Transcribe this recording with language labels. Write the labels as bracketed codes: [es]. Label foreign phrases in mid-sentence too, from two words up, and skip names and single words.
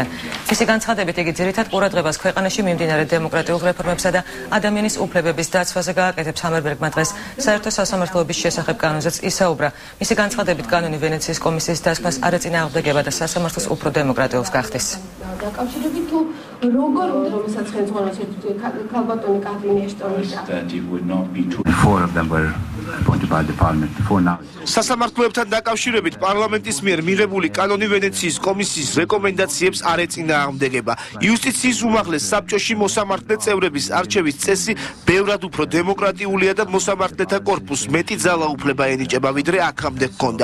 [ka] მისი განცხადებით იგი ძირითად ყურადღებას ქვეყანაში მიმდინარე დემოკრატიულ რეფორმებსა და ადამიანის უფლებების დაცვაზე გააკეთებს. ჰამერბერგმა დღეს საერთო სასამართლოების შესახებ კანონზეც ისაუბრა. მისი განცხადებით კანონი ვენეციის კომისიის დასკვნას არ ეწინააღმდეგება და სასამართლოს უფრო დემოკრატიულს გახდის. დაკავშირებით თუ როგორ რომელსაც ხელმძღვანელობს ქალბატონი კატრინ ეშტონი [en] Four of them were appointed by the parliament before now. [ka] სასამართლოებთან დაკავშირებით პარლამენტის მიერ მიღებული კანონი ვენეციის კომისიის რეკომენდაციებს არ ეწინააღმდეგება. იუსტიციის უმაღლეს საბჭოში მოსამართლე წევრების არჩევის წესი ბევრად უფრო დემოკრატიულია და მოსამართლეთა კორპუსს მეტი ძალაუფლება ენიჭება, ვიდრე აქამდე ჰქონდა.